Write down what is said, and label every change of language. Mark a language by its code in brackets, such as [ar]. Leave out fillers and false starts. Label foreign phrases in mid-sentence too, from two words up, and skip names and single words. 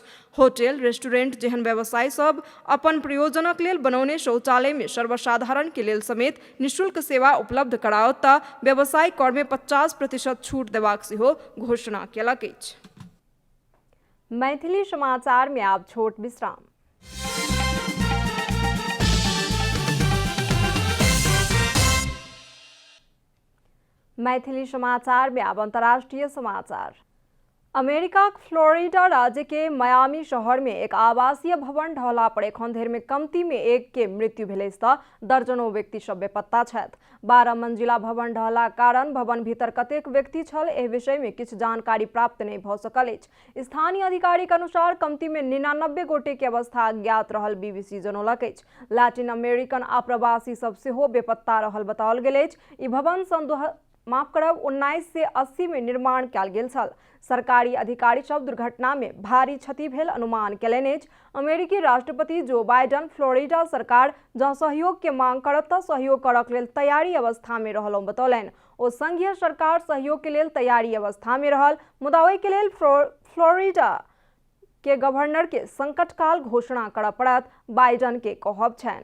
[mai] होटल, रेस्टोरेंट जेहन व्यवसाय सब अपन प्रयोजनक लेल बनौने शौचालय में सर्वसाधारण के लेल समेत निःशुल्क सेवा उपलब्ध कराओत तऽ व्यवसाय कर में 50% छूट देबाक सेहो घोषणा केलक अछि। मैथिली समाचार में आब छोट विश्राम। मैथिली समाचार में अब अंतर्राष्ट्रीय समाचार। अमेरिका फ्लोरिडा राज्य के मियामी शहर में एक आवासीय भवन ढहला पर एखन धरि में कमती में एक के मृत्यु भेलै तऽ दर्जनों व्यक्ति सब बेपत्ता छथि। 12 मंजिला भवन ढहला कारण भवन भीतर कतेक व्यक्ति छल एहि विषय में किछु जानकारी प्राप्त नहीं भऽ सकल अछि। स्थानीय अधिकारीक अनुसार कमती में 99 गोटे के अवस्था अज्ञात रहल BBC जनौलक अछि। लैटिन अमेरिकन आप्रवासी सब सेहो बेपत्ता रहल बताओल गेल अछि। ई भवन सन 1980 में निर्माण कयल गेल छल। सरकारी अधिकारी सब दुर्घटना में भारी क्षति भेल अनुमान केलनि अछि। अमेरिकी राष्ट्रपति जो बाइडन फ्लोरिडा सरकार जँ सहयोग के मांग करत तऽ सहयोग करक लेल तैयारी अवस्था में रहलहुँ बतौलनि। ओ संघीय सरकार सहयोग के लेल तैयारी अवस्था में रहल, मुदा ओहि के लेल फ्लोरिडा के गवर्नर के संकटकाल घोषणा करऽ पड़त, बाइडन के कहब छनि।